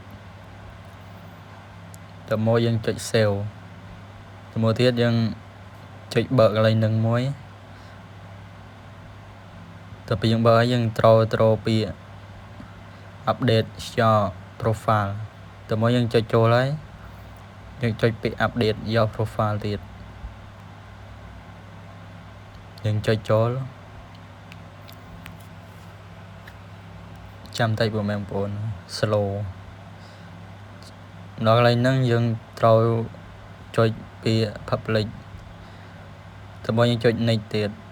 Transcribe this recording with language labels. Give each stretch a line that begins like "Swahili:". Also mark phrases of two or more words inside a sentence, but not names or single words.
Khmer: ទៅមកយើងចុច save ទៅមកទៀតយើងចុចបើកកន្លែងហ្នឹងមួយ ទៅពេលយើងបើកហើយយើងត្រូវពី
English: update your profile
Khmer: ទៅមកយើងចុចចូលហើយយើងចុចពី
English: update your profile
Khmer: ទៀត យើងចុចចូលចាំតិចបងប្អូន slow ដល់កន្លែងហ្នឹងយើងត្រូវចុចពី public ទៅមកយើងចុច next ទៀត